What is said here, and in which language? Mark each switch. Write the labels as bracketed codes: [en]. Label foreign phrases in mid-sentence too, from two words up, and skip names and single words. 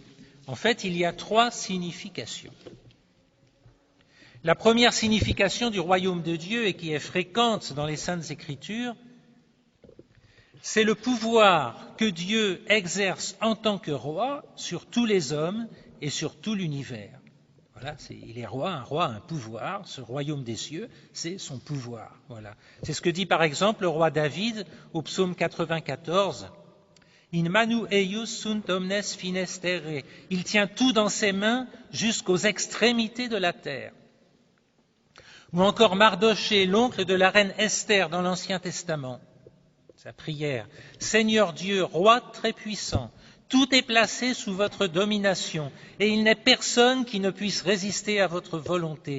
[fr] En fait, il y a 3 significations. La première signification du royaume de Dieu, et qui est fréquente dans les Saintes Écritures, c'est le pouvoir que Dieu exerce en tant que roi sur tous les hommes et sur tout l'univers. Voilà, il est roi, un pouvoir. Ce royaume des cieux, c'est son pouvoir. Voilà. C'est ce que dit par exemple le roi David au psaume 94. [la] In manu eius sunt omnes fines terrae. [fr] Il tient tout dans ses mains jusqu'aux extrémités de la terre. Ou encore Mardochée, l'oncle de la reine Esther dans l'Ancien Testament. Sa prière. Seigneur Dieu, roi très puissant, tout est placé sous votre domination, et il n'est personne qui ne puisse résister à votre volonté.